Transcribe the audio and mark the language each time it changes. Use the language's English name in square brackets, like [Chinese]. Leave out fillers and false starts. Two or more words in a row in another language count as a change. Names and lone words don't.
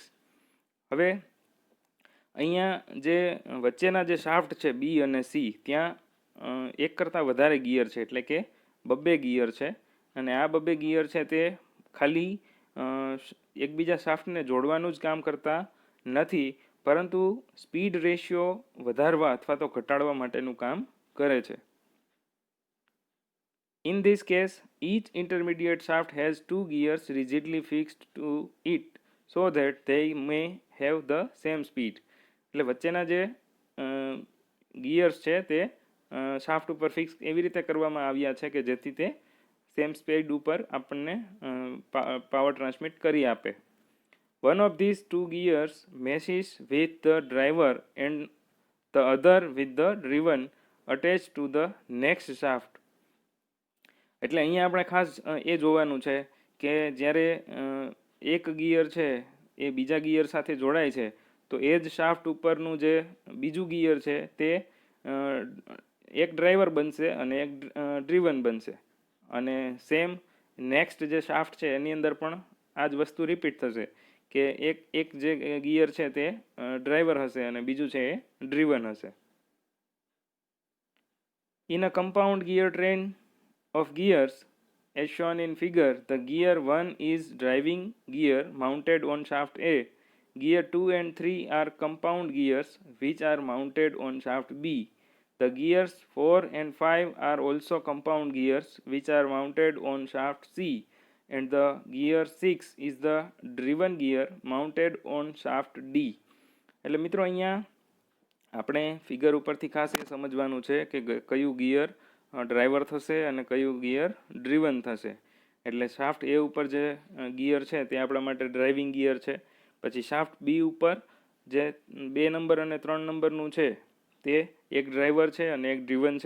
[Gujarati] હવે અહીંયા જે વચ્ચેના જે શાફ્ટ છે બી અને સી ત્યાં એક કરતાં વધારે ગિયર છે, એટલે કે બબ્બે ગિયર છે. અને આ બબ્બે ગિયર છે તે ખાલી એકબીજા શાફ્ટને જોડવાનું જ કામ કરતા નથી, પરંતુ [English] speed ratio [Gujarati] વધારવા અથવા તો ઘટાડવા માટેનું કામ કરે છે. [English] In this case, each intermediate shaft has two gears rigidly fixed to it so that they may have the same speed. [Gujarati] એટલે વચ્ચેના જે ગિયર્સ છે તે શાફ્ટ ઉપર ફિક્સ એવી રીતે કરવામાં આવ્યા છે કે જેથી તે [English] same speed [Gujarati] ઉપર આપણને [English] power transmit [Gujarati] કરી આપે. [English] One of these two gears meshes with the driver and the other with the driven attached to the next shaft. [Gujarati] એટલે અહીંયા આપણે ખાસ એ જોવાનું છે કે જ્યારે એક ગિયર છે એ બીજા ગિયર સાથે જોડાય છે તો એ જ શાફ્ટ ઉપરનું જે બીજું ગિયર છે તે એક ડ્રાઈવર બનશે અને એક ડ્રીવન બનશે, અને [English] same next [Gujarati] જે શાફ્ટ છે એની અંદર પણ આ જ વસ્તુ રિપીટ થશે કે એક જે ગિયર છે તે ડ્રાઈવર હશે અને બીજું છે એ ડ્રીવન હશે. [English] in a compound gear train of gears as shown in figure, the gear 1 is driving gear mounted on shaft A. Gear 2 and 3 are compound gears which are mounted on shaft B. The gears 4 and 5 are also compound gears which are mounted on shaft C, and the gear 6 is the driven gear mounted on shaft D. [Gujarati] એટલે મિત્રો અહીંયા આપણે ફિગર ઉપરથી ખાસ એ સમજવાનું છે કે કયું ગિયર ડ્રાઈવર થશે અને કયું ગિયર ડ્રીવન થશે. એટલે શાફ્ટ એ ઉપર જે ગિયર છે તે આપણા માટે [English] driving gear [Gujarati] છે. પછી શાફ્ટ બી ઉપર જે 2 નંબર અને 3 નંબરનું છે તે એક ડ્રાઈવર છે અને એક ડ્રીવન છે.